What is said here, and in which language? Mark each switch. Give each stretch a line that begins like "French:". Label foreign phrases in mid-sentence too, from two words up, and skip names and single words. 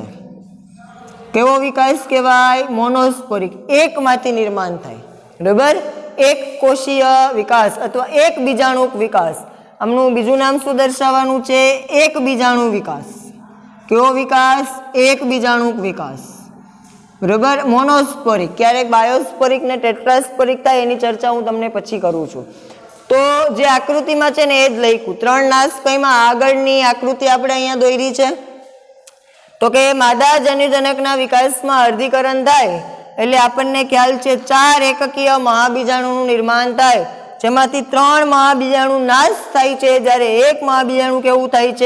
Gujarati: કેવો વિકાસ કહેવાય? મોનોસ્પોરિક। એક માંથી નિર્માણ થાય। બરાબર। એક કોષીય વિકાસ અથવા એક બીજાણુક વિકાસ। આમનું બીજું નામ શું દર્શાવવાનું છે? એક બીજાણુ વિકાસ। કેવો વિકાસ? એક બીજાણુક વિકાસ। બરોબર, મોનોસ્પોરિક, ક્યારેક બાયોસ્પોરિક ને ટેટ્રાસ્પોરિક થાય એની ચર્ચા હું તમને પછી કરું છું. તો જે આકૃતિમાં છે ને એ જ લખ્યું. 3 નાશકયમાં આગળની આકૃતિ આપણે અહીંયા દોરી છે. તો કે માદા જન્યુજનકના વિકાસમાં અર્ધીકરણ થાય એટલે આપણને ખ્યાલ છે 4 એકકીય મહાબીજાણુનું નિર્માણ થાય, જેમાંથી 3 મહાબીજાણુ નાશ થાય છે, જ્યારે એક મહાબીજાણુ કેવું થાય છે?